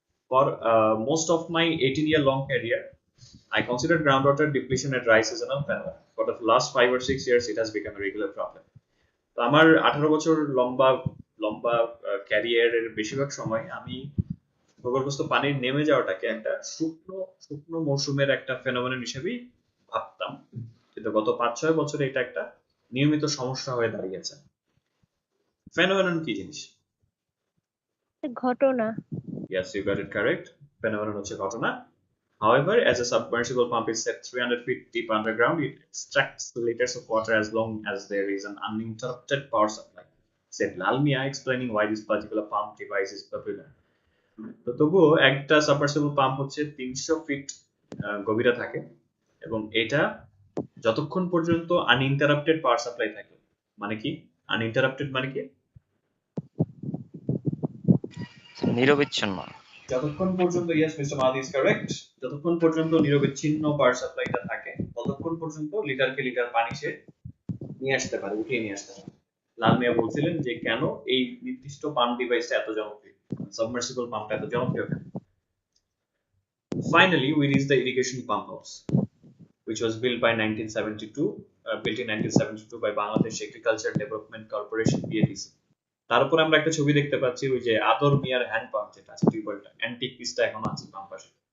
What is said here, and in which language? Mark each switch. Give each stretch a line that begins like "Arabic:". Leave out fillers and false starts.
English: For most of my 18-year long career, I considered groundwater depletion a dry seasonal phenomenon. For the last 5 or 6 years, it has become a regular problem.
Bangla: তো আমার 18 বছর লম্বা লম্বা ক্যারিয়ারের বেশিরভাগ সময় আমি ভূগর্ভস্থ পানির নেমে যাওয়াটাকে একটা শুকনো শুকনো মৌসুমের একটা ফেনোমেনন হিসেবেই ভাবতাম, কিন্তু গত 5-6 বছরে এটা একটা নিয়মিত সমস্যা হয়ে দাঁড়িয়েছে। ফেনোমেনন কি জিনিস? ঘটনা।
English: Yes, you got it correct.
Bangla: Phenomenon হচ্ছে ঘটনা.
English: However, as a submersible pump is set 300 feet deep underground, it extracts liters of water as long as there is an uninterrupted power supply. Said Lalmia, explaining why this particular pump device is popular.
Bangla: তো তবুও একটা submersible pump হচ্ছে 300 fit গভীরে থাকে, এবং এটা যতক্ষণ পর্যন্ত আনইন্টারাপ্টেড পাওয়ার সাপ্লাই থাকে। মানে কি আনইন্টারাপ্টেড মানে কি? নিরবিচ্ছিন্ন। যতক্ষণ পর্যন্ত,
English: yes mister Mahadi is correct,
Bangla: যতক্ষণ পর্যন্ত নিরবিচ্ছিন্ন পাওয়ার সাপ্লাইটা থাকে ততক্ষণ পর্যন্ত লিটারকে লিটার পানি সে নিয়ে আসতে পারে, উঠিয়ে নিয়ে আসতে পারে। লাল মিয়া বলছিলেন যে কেন এই নির্দিষ্ট পাম্প ডিভাইসটা এত জনপ্রিয়, সাবমার্সিবল পাম্পটা এত জনপ্রিয় কেন।
English: Finally, we reached the irrigation pump house, which was built by 1972, built in 1972 by Bangladesh Agriculture Development Corporation (BADC).
Bangla: তার উপর আমরা একটা ছবি দেখতে পাচ্ছি, ওই যে আদর মিয়ার হ্যান্ড পাম্প যেটা আছে, টিউবওয়েলটা, অ্যান্টিক পিসটা এখনো আছে পাম্প পাশে।